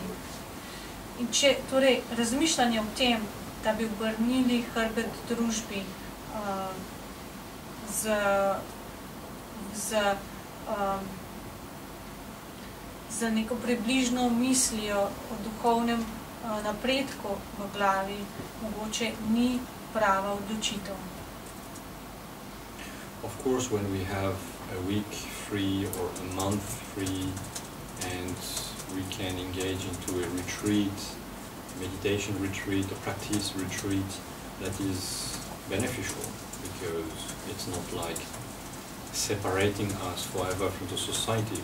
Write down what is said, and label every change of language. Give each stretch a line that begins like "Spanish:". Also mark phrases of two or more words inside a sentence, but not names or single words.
Slovenian: In če torej razmišljanje o tem, da bi obrnili hrbet družbi z neko približno mislijo o duhovnem napredku v glavi, mogoče ni prava odločitev.
English: Of course, when we have a week free or a month free and we can engage into a retreat, meditation retreat, a practice retreat, that is beneficial because it's not like separating us forever from the society.